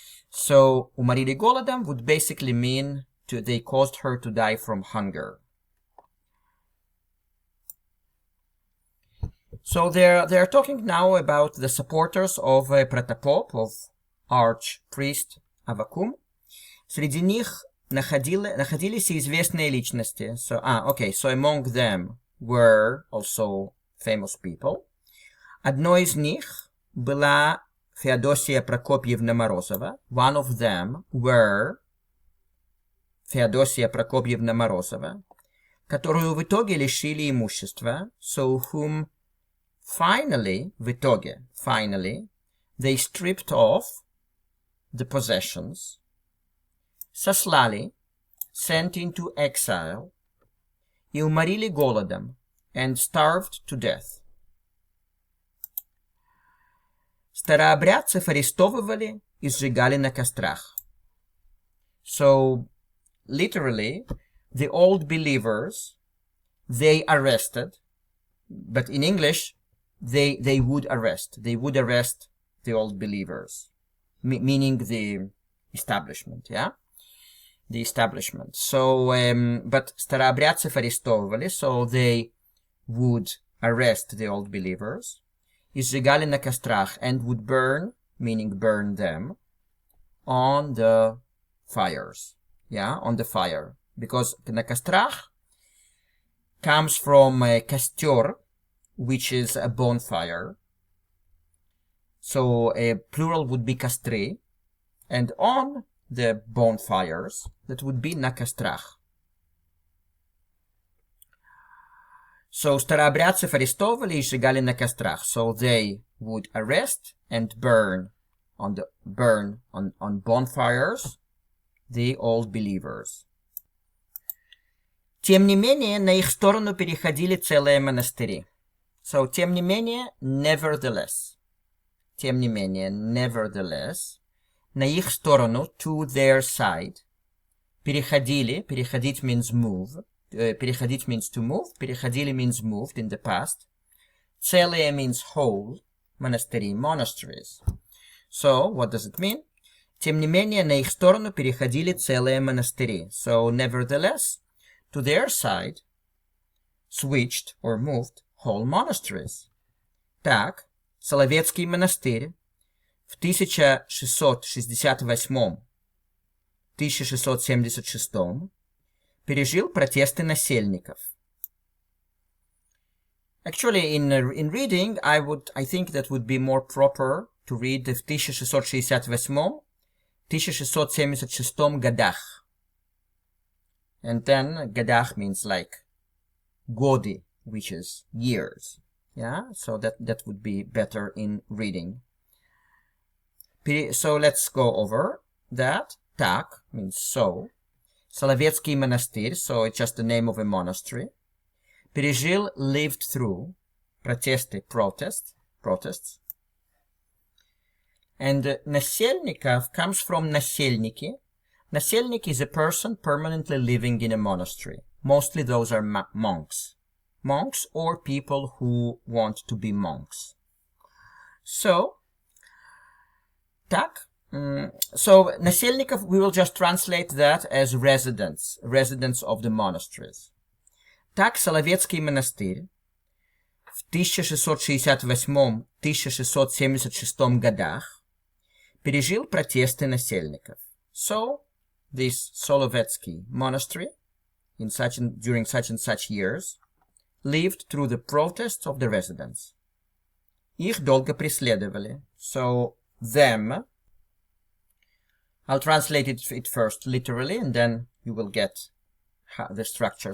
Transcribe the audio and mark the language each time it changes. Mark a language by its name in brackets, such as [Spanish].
[English] So, [Russian] уморили голодом [English] would basically mean they caused her to die from hunger. So they're talking now about the supporters of Протопоп, of archpriest Авакум. [Russian] Среди них находились известные личности. [English] So among them were also famous people. [Russian] Одной из них была Феодосия Прокопьевна Морозова. [English] One of them were Феодосия Прокопьевна Морозова, [Russian] которую в итоге лишили имущества, [English] so whom finally, [Russian] в итоге, [English] they stripped off the possessions, [Russian] сослали, [English] sent into exile, [Russian] и уморили голодом, [English] and starved to death. [Russian] Старообрядцев арестовывали и сжигали на кострах. [English] So, literally, the old believers, they arrested, but in English, they would arrest. They would arrest the old believers, meaning the establishment, yeah? The establishment. So, but [Russian] старообрядцев арестовывали, [English] so they would arrest the old believers. [Russian] И сжигали на кострах, [English] and would burn, meaning burn them, on the fires. Yeah, on the fire. Because [Russian] на кострах [English] comes from костер, which is a bonfire. So a plural would be костры, and on the bonfires, that would be [Russian] на кострах. So старообрядцев арестовывали и сжигали на кострах. [English] So they would arrest and burn on bonfires the old believers. [Russian] Тем не менее, на их сторону переходили целые монастыри. So, тем не менее, [English] nevertheless. [Russian] Тем не менее, nevertheless. На их сторону, [English] to their side. [Russian] Переходили, переходить [English] means move. Переходить means to move. Переходили means moved in the past. Целые means whole. Монастыри, monasteries. So, what does it mean? [Russian] Тем не менее, на их сторону переходили целые монастыри. [English] So, nevertheless, to their side, switched or moved whole monasteries. [Russian] Так, Соловецкий монастырь в 1668-1676 пережил протесты насельников. [English] Actually, in reading, I think that would be more proper to read [Russian] в 1668-1676 годах. [English] And then годах means like годы, which is years. Yeah, so that would be better in reading. So let's go over that. Так means so. Соловецкий монастырь, so it's just the name of a monastery. Пережил, lived through. Протесты, protests. And насельников comes from насельники. Насельник is a person permanently living in a monastery. Mostly those are monks. Monks or people who want to be monks. So, так. So, насельников, we will just translate that as residents of the monasteries. [Russian] Так, Соловецкий монастырь в 1668-1676 годах пережил протесты насельников. So, [English] this Solovetsky monastery during such and such years lived through the protests of the residents. [Russian] Их долго преследовали. [English] So, them. I'll translate it first literally, and then you will get the structure.